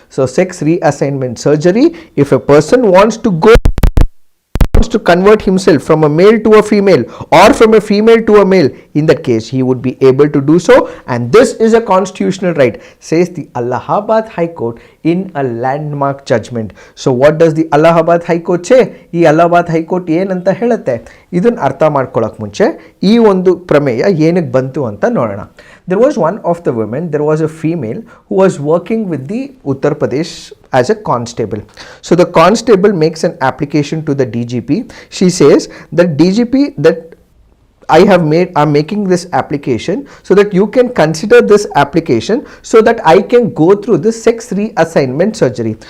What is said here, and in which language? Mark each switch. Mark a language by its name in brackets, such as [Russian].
[English] So sex reassignment surgery, if a person wants to convert himself from a male to a female or from a female to a male, in that case he would be able to do so, and this is a constitutional right, says the Allahabad High Court in a landmark judgment. So what does the Allahabad High Court say? [Kannada] ಈ Allahabad High Court ಏನಂತ ಹೇಳುತ್ತೆ, ಇದನ್ನು ಅರ್ಥ ಮಾಡ್ಕೊಳ್ಳೋಕೆ ಮುಂಚೆ ಈ ಒಂದು ಪ್ರಮೇಯ ಏನಕ್ಕೆ ಬಂತು ಅಂತ ನೋಡೋಣ. [English] There was one of the women, there was a female who was working with the Uttar Pradesh as a constable. So the constable makes an application to the DGP. She says that DGP, that I'm making this application so that you can consider this application so that I can go through this sex reassignment surgery.